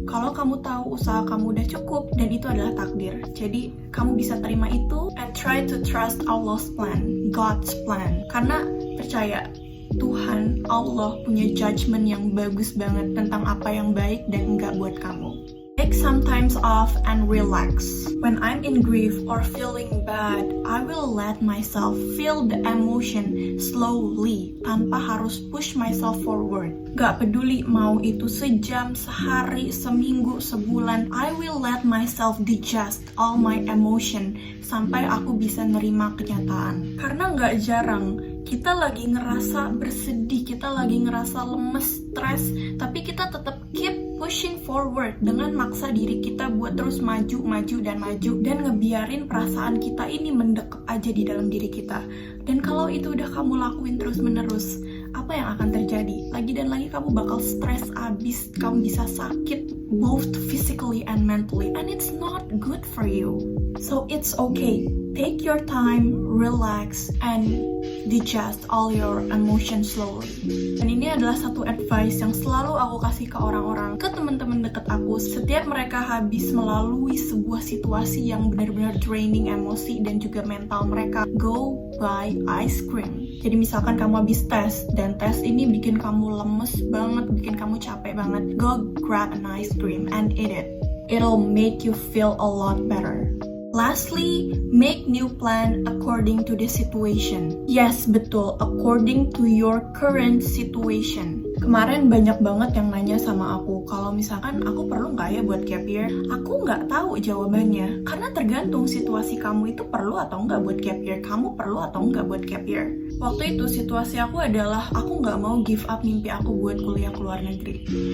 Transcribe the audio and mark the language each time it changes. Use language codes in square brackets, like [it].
[id] Kalau kamu tahu usaha kamu udah cukup dan itu adalah takdir. Jadi kamu bisa terima itu [en] and try to trust Allah's plan, God's plan. [id] Karena percaya Tuhan, Allah punya judgment yang bagus banget tentang apa yang baik dan enggak buat kamu. [en] Take some time off and relax. When I'm in grief or feeling bad, I will let myself feel the emotion slowly [id] tanpa harus [en] push myself forward. [id] Gak peduli mau itu sejam, sehari, seminggu, sebulan, [en] I will let myself digest all my emotion [id] sampai aku bisa nerima kenyataan. Karena gak jarang kita lagi ngerasa bersedih, kita lagi ngerasa lemes, stres, tapi kita tetap [en] keep pushing forward [id] dengan maksa diri kita buat terus maju dan ngebiarin perasaan kita ini mendekep aja di dalam diri kita. Dan kalau itu udah kamu lakuin terus menerus, apa yang akan terjadi? Lagi dan lagi kamu bakal stres abis, kamu bisa sakit [en] both physically and mentally, and it's not good for you. So it's okay. Take your time, relax, and digest all your emotions slowly. [id] Dan ini adalah satu advice yang selalu aku kasih ke orang-orang, ke teman-teman deket aku. Setiap mereka habis melalui sebuah situasi yang benar-benar draining emosi dan juga mental mereka, [en] go buy ice cream. [id] Jadi misalkan kamu habis tes, dan tes ini bikin kamu lemes banget, bikin kamu capek banget, [en] go grab an ice cream and eat it. It'll make you feel a lot better. Lastly, make new plan according to the situation. Yes, [id] betul, [en] according to your current situation. [id] Kemarin banyak banget yang nanya sama aku, kalau misalkan aku perlu nggak ya buat gap year? Aku nggak tahu jawabannya, karena tergantung situasi kamu itu perlu atau nggak buat gap year. Kamu perlu atau nggak buat gap year? Waktu itu situasi aku adalah aku nggak mau [en] give up [id] mimpi aku buat kuliah ke luar negeri.